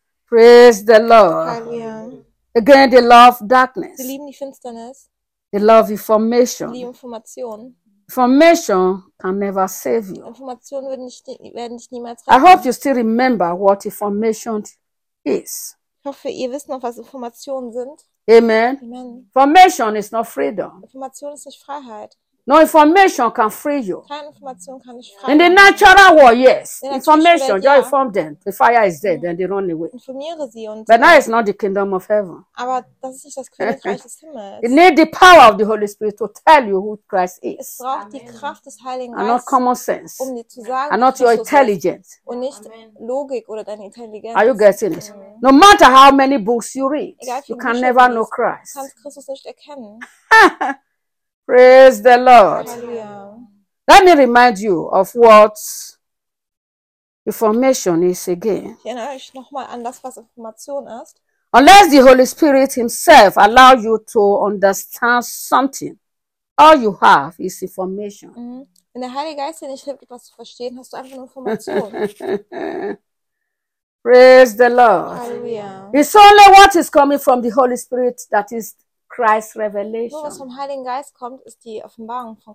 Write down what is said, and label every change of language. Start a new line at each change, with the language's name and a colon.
English: Praise the Lord.
German: Hallelujah.
English: Again, they love darkness.
German: Sie lieben die Finsternis.
English: They love information.
German: Die Information.
English: Information can never save you.
German: Information werden dich niemals retten.
English: I hope you still remember what information is.
German: Ich hoffe, ihr wisst noch, was Informationen sind.
English: Amen.
German: Amen.
English: Information is not freedom.
German: Information ist nicht Freiheit.
English: No information can free you.
German: Keine Information kann dich frei
English: In the natural world, yes.
German: In
English: information,
German: Welt, ja.
English: You inform them. The fire is there, then they run away.
German: Informiere sie und
English: But now it's not the kingdom of heaven.
German: Aber das ist nicht das Königreich des Himmels.
English: It need the power of the Holy Spirit to tell you who Christ is.
German: Es braucht Amen. Die Kraft des Heiligen Geistes.
English: And not common sense.
German: Um dir zu sagen,
English: and not your intelligence.
German: Und nicht Amen. Logik oder deine Intelligenz.
English: Are you getting it? Amen. No matter how many books you read,
German: Egal,
English: you can never know Christ.
German: Kannst Christus nicht erkennen.
English: Praise the Lord.
German: Hallelujah.
English: Let me remind you of what information is again.
German: Ich erinnere euch nochmal an das, was Information ist.
English: Unless the Holy Spirit himself allow you to understand something, all you have is information. Mm-hmm.
German: Wenn der Heilige Geist dir nicht hilft, etwas zu verstehen, hast du einfach nur Information.
English: Praise the Lord.
German: Hallelujah.
English: It's only what is coming from the Holy Spirit that is Christ's revelation.
German: Nur was vom Heiligen Geist kommt, ist die Offenbarung von